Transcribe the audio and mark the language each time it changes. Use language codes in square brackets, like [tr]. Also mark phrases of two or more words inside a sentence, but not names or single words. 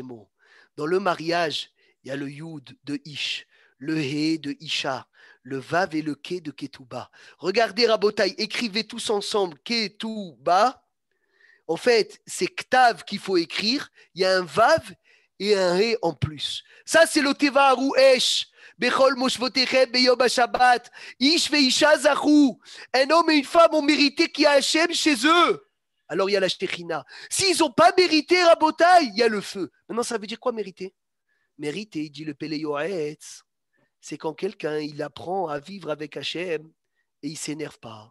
[fr] Dans le mariage, Il y a le Yud de Ish, le He de Isha, le Vav et le Ke de Ketouba. Regardez Rabotai, écrivez tous ensemble Ketouba. En fait, c'est Ktav qu'il faut écrire. Il y a un Vav et un He en plus. Ça, c'est le Teva Haru Esh. [he] בכל מושבותיכם ביום השבת. איש ואשה זכו. [fr] Un homme et une femme ont mérité qu'il y a Hachem chez eux. Alors il y a la Shechina. S'ils n'ont pas mérité Rabotai, il y a le feu. Maintenant, ça veut dire quoi mériter? Mériter, il dit le Pele Yoetz. C'est quand quelqu'un il apprend à vivre avec Hachem et il ne s'énerve pas.